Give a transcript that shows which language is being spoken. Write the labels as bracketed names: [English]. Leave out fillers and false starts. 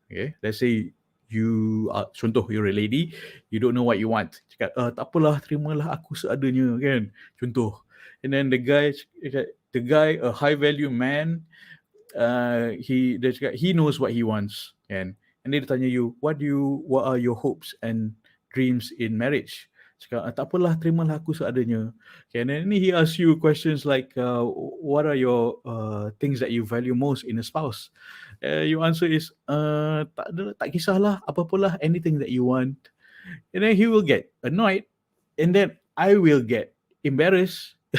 [English] Okay, let's say you are, [Malay] contoh, [English] you're a lady, you don't know what you want. [Malay] Cakap, tak apalah, terimalah aku seadanya, kan? Contoh. [English] And then the guy, a high value man, [Malay] dia cakap, [English] he knows what he wants, kan? And [Malay] dia tanya [English] you, what are your hopes and dreams in marriage? [Malay] Cakap, tak apalah, terimalah aku seadanya. [English] Okay, and then he asks you questions like, what are your things that you value most in a spouse? Your answer is, [Malay] tak kisahlah, apa-apalah, [English] anything that you want. And then he will get annoyed, and then I will get embarrassed,